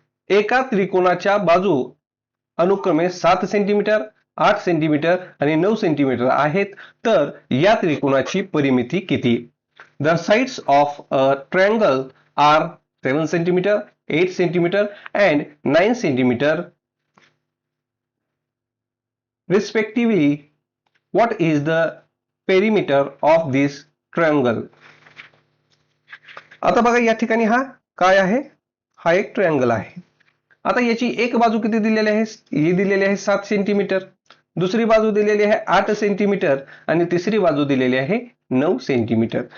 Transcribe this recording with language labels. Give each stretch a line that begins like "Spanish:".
Marathi: एका त्रिकोणाच्या बाजू अनुक्रमे 7 सेंटीमीटर 8 सेंटीमीटर आणि 9 सेंटीमीटर आहेत, तर या त्रिकोणाची परिमिती किती?
English: The sides of a triangle are 7 centimetre 8 centimetre and 9 centimetre respectively. What is the perimeter of this triangle?
Marathi: आता बघा या ठिकाणी हा काय आहे, हा एक ट्रायंगल आहे. आता याची एक बाजू किती दिलेली आहे, ही दिलेली आहे 7 सेंटीमीटर, दुसरी बाजू दिलेली आहे 8 सेंटीमीटर आणि तिसरी बाजू दिलेली आहे 9 सेंटीमीटर.